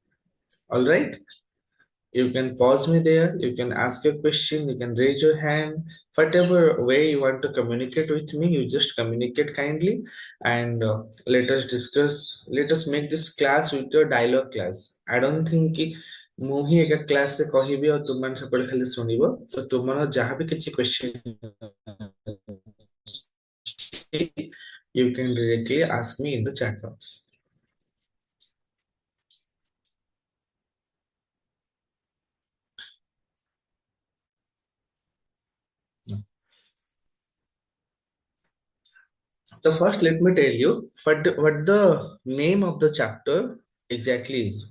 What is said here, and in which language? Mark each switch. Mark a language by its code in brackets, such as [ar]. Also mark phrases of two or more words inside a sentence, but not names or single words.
[en] All right. You can pause me there, you can ask a question, you can raise your hand, whatever way you want to communicate with me, you just communicate kindly, and let us discuss, let us make this class with your dialogue class. I don't think [or] कि ମୁଁ ହିଁ ଏକା କ୍ଲାସରେ କହିବି ଆଉ ତୁମମାନେ ସେପଟେ ଖାଲି ଶୁଣିବ, ତ ତୁମର ଯାହା ବି କିଛି [en] question you can directly ask me in the chat box. So first, let me tell you what the name of the chapter exactly is.